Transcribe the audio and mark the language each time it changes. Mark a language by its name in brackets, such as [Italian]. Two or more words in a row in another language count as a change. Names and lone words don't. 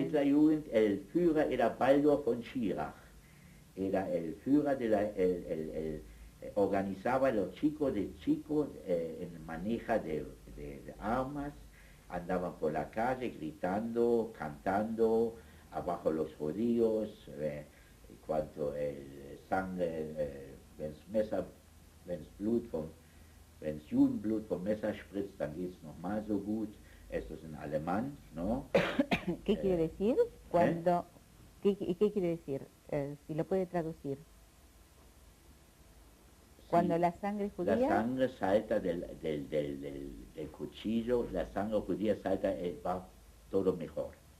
[Spanish] Hitlerjugend, el Führer era Baldur von Schirach, era el Führer organizaba a los chicos en maneja de armas, andaban por la calle gritando, cantando, abajo los judíos, cuando el sangre, [German] wenn's Judenblut vom Messer spritzt, dann geht's nochmal so gut. [Spanish] Esto es en alemán, ¿no? ¿Qué quiere decir? Cuando, ¿qué quiere decir? Si lo puede traducir. Cuando Sí, la sangre judía... la sangre salta del cuchillo, la sangre judía salta, va todo mejor.